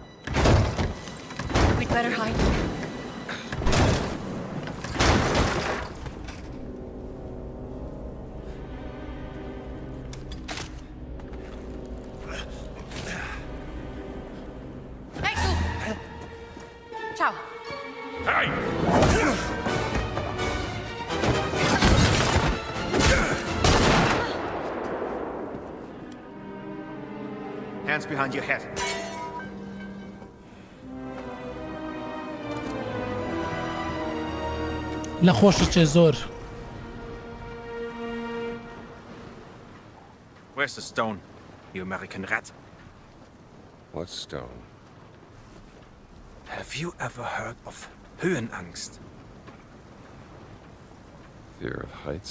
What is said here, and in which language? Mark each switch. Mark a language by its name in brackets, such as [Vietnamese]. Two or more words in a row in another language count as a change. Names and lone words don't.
[English] We'd better hide. Hey, tú! Ciao. Hey! Hands behind your head. [Central Kurdish] لە خۆشە زۆر. [English] Where's the stone, you American rat? What stone? Have you ever heard of Höhenangst? Fear of heights?